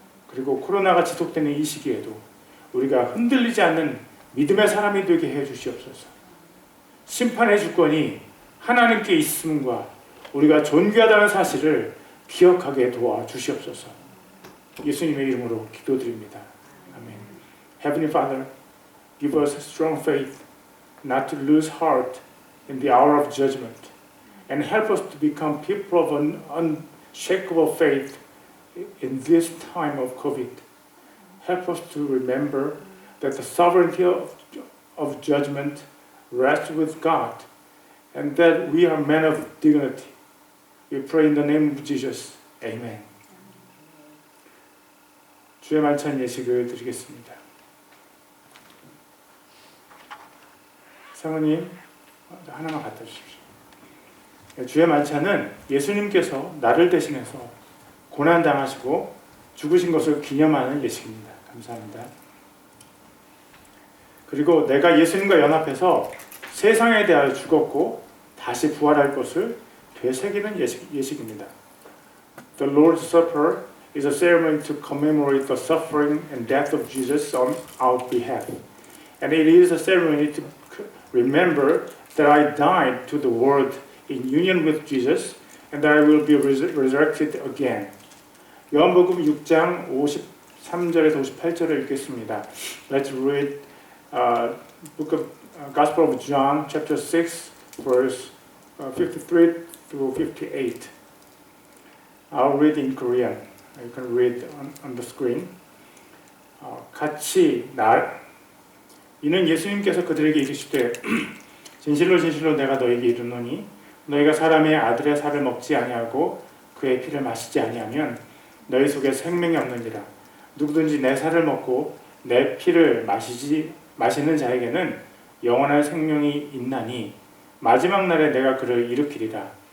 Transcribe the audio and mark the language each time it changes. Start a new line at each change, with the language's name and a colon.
Korean: 그리고 코로나가 지속되는 이 시기에도 우리가 흔들리지 않는 믿음의 사람이 되게 해 주시옵소서. 심판의 주권이 하나님께 있음과 우리가 존귀하다는 사실을 기억하게 도와 주시옵소서. 예수님의 이름으로 기도드립니다. 아멘.
English: Heavenly Father, give us strong faith not to lose heart in the hour of judgment, and help us to become people of an unshakable faith in this time of COVID. Help us to remember that the sovereignty of judgment rests with God, and that we are men of dignity. We pray in the name of Jesus. Amen.
Korean: 주의 만찬 예식을 드리겠습니다. 사모님, 하나만 갖다 주십시오. 주의 만찬은 예수님께서 나를 대신해서 고난당하시고 죽으신 것을 기념하는 예식입니다. 감사합니다. 그리고 내가 예수님과 연합해서 세상에 대하여 죽었고 다시 부활할 것을 되새기는 예식입니다.
English: The Lord's Supper is a ceremony to commemorate the suffering and death of Jesus on our behalf. And it is a ceremony to remember that I died to the world in union with Jesus and that I will be resurrected again.
Korean: 요한복음 6장 53절에서 58절을 읽겠습니다.
English: Let's read book of Gospel of John chapter 6 verse 53 through 58. I'll read in Korean. You can read on the screen.
Korean: 같이 이는 예수님께서 그들에게 이르시되 진실로 진실로 내가 너에게 이르노니 너희가 사람의 아들의 살을 먹지 아니하고 그의 피를 마시지 아니하면 너희 속에 생명이 없느니라. 누구든지 내 살을 먹고 내 피를 마시는 자에게는 영원한 생명이 있나니 마지막 날에 내가 그를 일으키리라.